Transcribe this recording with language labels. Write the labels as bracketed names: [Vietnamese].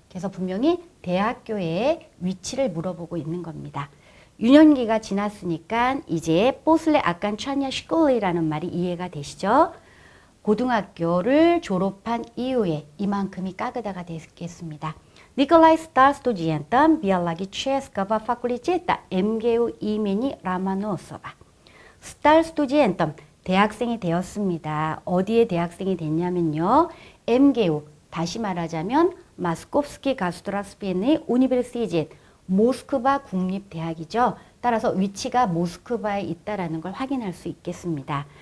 [Korean] 그래서 분명히 대학교의 위치를 물어보고 있는 겁니다. 유년기가 지났으니까 이제 뽀슬레 아깐 차냐 시콜레이라는 말이 이해가 되시죠? 고등학교를 졸업한 이후에 이만큼이 까그다가 되겠습니다. [Russian] Николай стал студентом биологического факультета МГУ имени Ломоносова. стал студентом, [Korean] 대학생이 되었습니다. 어디에 대학생이 됐냐면요. MGU, 다시 말하자면 [Russian] Московский государственный университет, [Korean] 모스크바 국립대학이죠. 따라서 위치가 모스크바에 있다라는 걸 확인할 수 있겠습니다.